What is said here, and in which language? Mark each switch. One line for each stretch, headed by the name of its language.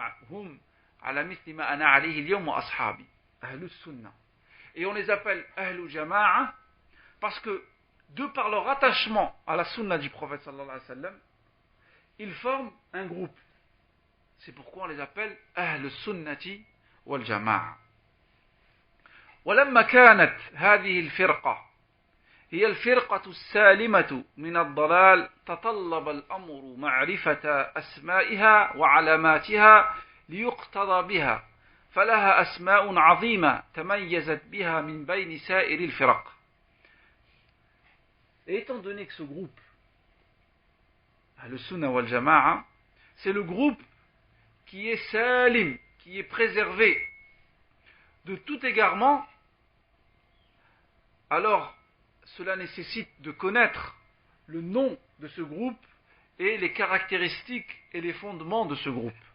Arabic: Hum ala mithli ma ana alayhi al-yawm wa ashabi. Ahl Sunnah.
French: Et on les appelle Ahl Jama'a parce que, de par leur attachement à la sunna du prophète sallallahu alayhi wa sallam, ils forment un groupe. C'est pourquoi on les appelle Ahl Sunnati wal Jama'a.
Arabic: ولما كانت هذه الفرقة هي الفرقة السالمة من الضلال تطلب الأمر معرفة أسمائها وعلاماتها ليقتضى بها فلها أسماء عظيمة تميزت بها من بين سائر الفرق.
French: Et étant donné que ce groupe, le Sunnah wal Jama'a, c'est le groupe qui est salim, qui est préservé de tout égarement, alors cela nécessite de connaître le nom de ce groupe et les caractéristiques et les fondements de ce groupe.